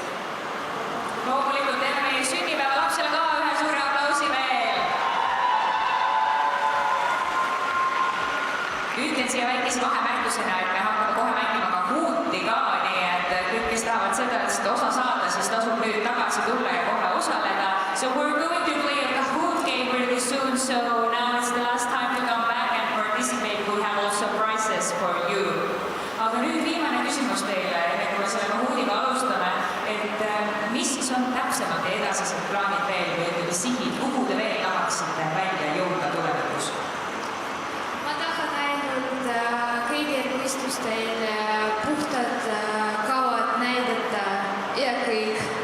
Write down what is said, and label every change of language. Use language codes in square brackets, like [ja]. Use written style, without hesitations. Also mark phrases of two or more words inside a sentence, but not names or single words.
[et] Loomulikult teeme meie sünnipäeva lapsele ka ühe suure aplausi veel. Ütlen siia väikese vahemärkusena, et me hakkame kohe mängima ka huuti ka, nii et kõik, kes tahavad seda osa saada, siis tasub nüüd tagasi tulla ja kohe osaleda. [en] So we're going to play a Kahoot game really soon, so now it's the last time to come back and participate. We have also prizes for you. [et] Aga nüüd viimane küsimus teile, enne kui me selle Kahoodiga alustame, et mis siis on täpsemalt ja edasised plaanid veel või sihid, kuhu te veel tahaksite välja jõuda tulevikus? Ma tahan ainult kõigil võistlustel puhtad kavad näidata ja kõik.